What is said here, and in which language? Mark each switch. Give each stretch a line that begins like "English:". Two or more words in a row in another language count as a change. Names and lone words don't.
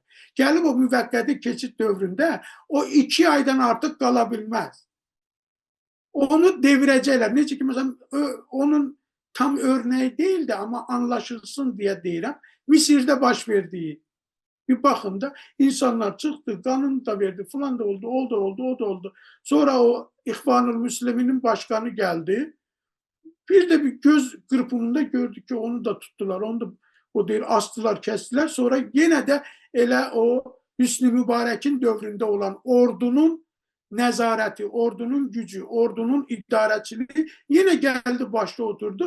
Azerbaijani: Gəlib o müvəqqəti keçid dövründə o 2 aydan artıq qala bilməz. Onu devirəcəklər. Necə ki, məsələn, onun tam örneği deyildi, amma anlaşılsın deyə deyirəm. Misirdə baş verdiyi bir baxın da insanlar çıxdı, qanun da verdi, filan da oldu, o da oldu. Sonra o İhvanul Müsliminin başkanı gəldi.
Turkish: Bir de bir göz kırpımında gördük ki onu da tuttular, onu da o değil astılar, kestiler. Sonra yine de elə o Hüsnü Mübarek'in dövründe olan ordunun nezareti, ordunun gücü, ordunun idarəçiliği yine geldi başta oturdu.